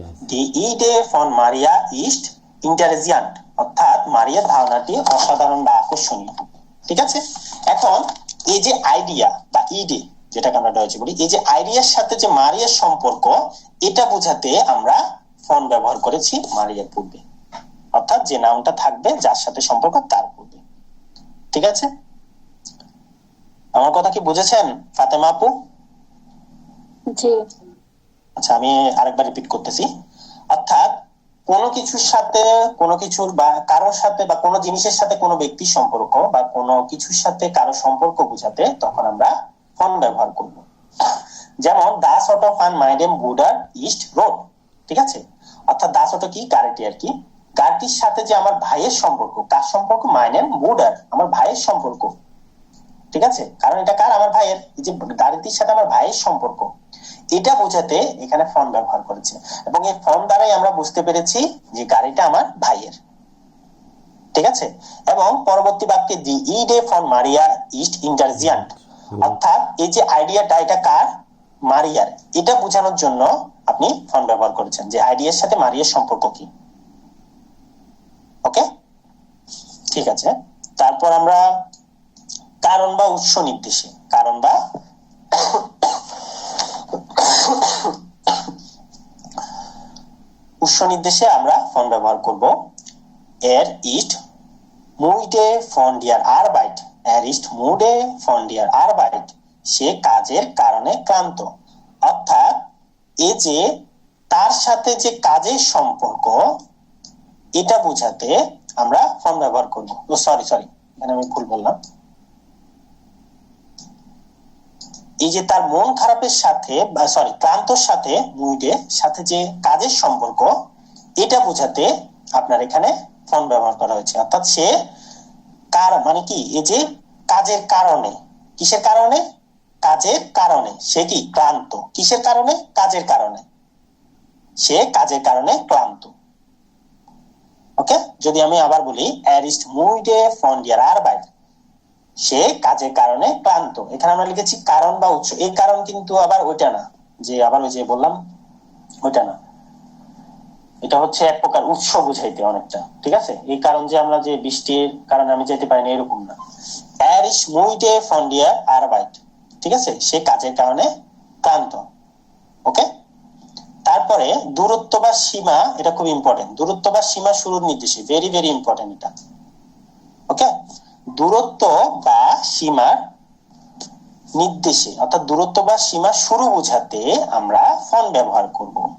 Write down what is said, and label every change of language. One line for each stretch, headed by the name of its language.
German: Die Idee von Maria ist interessant.
Bangla: অর্থাৎ মারিয়ার ধারণাটি অসাধারণ বা আকর্ষণীয়, ঠিক আছে? এখন এই যে আইডিয়া বা ইডে, যেটাকে আমরা ডয়েচে বলি, এই যে আইডিয়ার সাথে যে মারিয়ার সম্পর্ক, এটা বোঝাতে আমরা ফর্ম ব্যবহার করেছি মারিয়ার পূর্বে, অর্থাৎ যে নামটা থাকবে যার সাথে সম্পর্ক তার পূর্বে, ঠিক আছে? আমার কথা কি বুঝেছেন ফাতেমা আপু? জি। আচ্ছা, আমি আরেকবার রিপিট করতেছি। অর্থাৎ কোনো কিছুর সাথে, কোনো কিছুর বা কারোর সাথে বা কোনো জিনিসের সাথে কোনো ব্যক্তির সম্পর্ক বা কোনো কিছুর সাথে কারো সম্পর্ক বোঝাতে তখন আমরা ফর্ম ব্যবহার করব। যেমন
German: Das Auto von meinem Bruder ist rot,
Bangla: ঠিক আছে? অর্থাৎ
German: Das Auto
Bangla: কি? গাড়িটি আর কি। গাড়িটির সাথে যে আমার ভাইয়ের সম্পর্ক, কার সম্পর্ক?
German: meinem Bruder,
Bangla: আমার ভাইয়ের সম্পর্ক, ঠিক আছে? কারণ এটা কার? আমার ভাইয়ের। এই যে গাড়িটির সাথে আমার ভাইয়ের সম্পর্ক, এটা বোঝাতে এখানে ফর্ম ব্যবহার করেছে। এবং এই ফর্ম দ্বারাই আমরা বুঝতে পেরেছি যে গাড়িটা আমার ভাইয়ের, ঠিক আছে? এবং পরবর্তী বাক্যে
German: দি ইডে ফর মারিয়া ইস্ট ইন্টারজিয়ান্ট,
Bangla: অর্থাৎ এই যে আইডিয়াটা এটা কার? মারিয়ার। এটা বোঝানোর জন্য আপনি ফর্ম ব্যবহার করেছেন যে আইডিয়ার সাথে মারিয়ার সম্পর্ক কি। ওকে, ঠিক আছে। তারপর আমরা কারণ বা উৎস নির্দেশে, কারণ বা উৎস নির্দেশে আমরা ফর্ম ব্যবহার করব।
German: Er ist müde von der Arbeit. Er ist müde von der Arbeit.
Bangla: সে কাজের কারণে ক্লান্ত। অর্থাৎ এই যে তার সাথে যে কাজের সম্পর্ক, এটা বোঝাতে আমরা ফর্ম ব্যবহার করব। সরি এখানে আমি ভুল বললাম। এই যে তার মন খারাপের সাথে বা ক্লান্তর সাথে মুডের সাথে যে কাজের সম্পর্ক, এটা বোঝাতে আপনার এখানে ফর্ম ব্যবহার করা হয়েছে। অর্থাৎ সে কার মানে কি? এই যে কাজের কারণে, কিসের কারণে? কাজের কারণে সে কি? ক্লান্ত। কিসের কারণে? কাজের কারণে। সে কাজের কারণে ক্লান্ত। ওকে, যদি আমি আবার বলি
German: er ist müde von der Arbeit,
Bangla: সে কাজের কারণে ক্লান্ত। এখানে আমরা লিখেছি কারণ বা উৎস। এই কারণ কিন্তু আবার ওইটা না, যে আবার ওই যে বললাম ওইটা না, এটা হচ্ছে এক প্রকার উৎস বুঝাইতে অনেকটা, ঠিক আছে? এই কারণ যে আমরা যে বৃষ্টির কারণে আমি যেতে পারি না এরকম না।
German: er ist müde von der Arbeit,
Bangla: ঠিক আছে? সে কাজের কারণে ক্লান্ত। ওকে, তারপরে দূরত্ব বা সীমা, এটা খুব ইম্পর্টেন্ট। দূরত্ব বা সীমা শুরুর নির্দেশে, ভেরি ভেরি ইম্পর্টেন্ট এটা। ওকে, দূরত্ব বা সীমার নির্দেশে অর্থাৎ দূরত্ব বা সীমা শুরু বোঝাতে আমরা ফর্ম ব্যবহার করব।